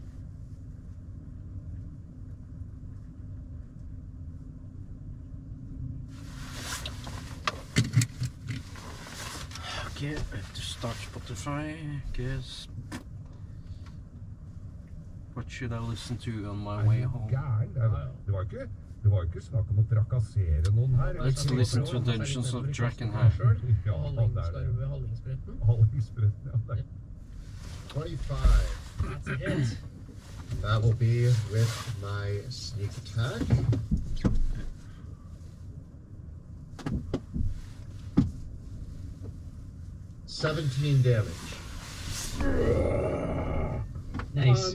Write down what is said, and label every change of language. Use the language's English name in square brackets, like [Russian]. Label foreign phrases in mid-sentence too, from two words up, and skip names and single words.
[English] Okay, I have to start Spotify, guess. What should I listen to on my way home? [Norwegian] Det var ikke snakk om å trakassere noen her. [English] Let's listen to Dungeons of Drakenheim. [Norwegian] Ja, Hallingsbretten. Hallingsbretten, ja. 25. [English] That's a hit. That will be with my sneak attack. $17 damage. Nice.